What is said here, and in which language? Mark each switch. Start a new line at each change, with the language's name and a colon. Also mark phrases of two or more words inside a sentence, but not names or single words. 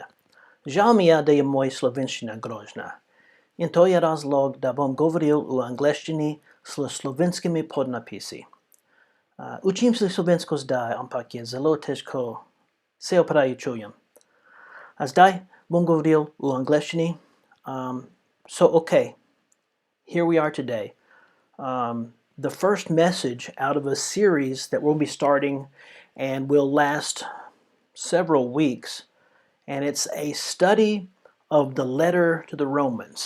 Slovenian: Žal mi je, da je moja slovenščina grožna. In to je razlog, da bom govoril v angleščini s slovenskimi podnapisi. Učim se slovensko zdaj, ampak je zelo težko, se opravičujem. A zdaj bom govoril v angleščini.
English: Okay, here we are today. The first message out of a series that we'll be starting and will last several weeks. And it's a study of the letter to the Romans.